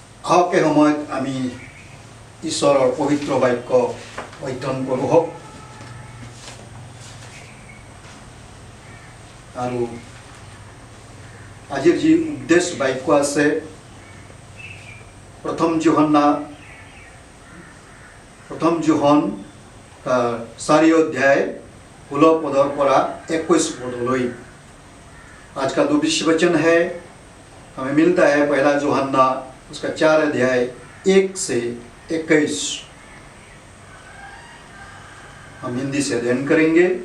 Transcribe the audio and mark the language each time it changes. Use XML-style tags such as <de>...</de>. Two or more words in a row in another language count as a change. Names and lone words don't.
<as>আহকে সময়ত আমি ঈশ্বৰৰ পবিত্ৰ বাক্য অধ্যয়ন কৰোঁ হওক। আৰু আজিৰ যি উপদেশ বাক্য আছে প্ৰথম যোহন 4 অধ্যায় 16 পদৰ পৰা 21 पदলৈ।</as> <hi>आज का दो विषय वचन है, हमें मिलता है पहला यूहन्ना उसका 4 अध्याय 1 से 21। हम हिंदी से अध्ययन करेंगे।</hi>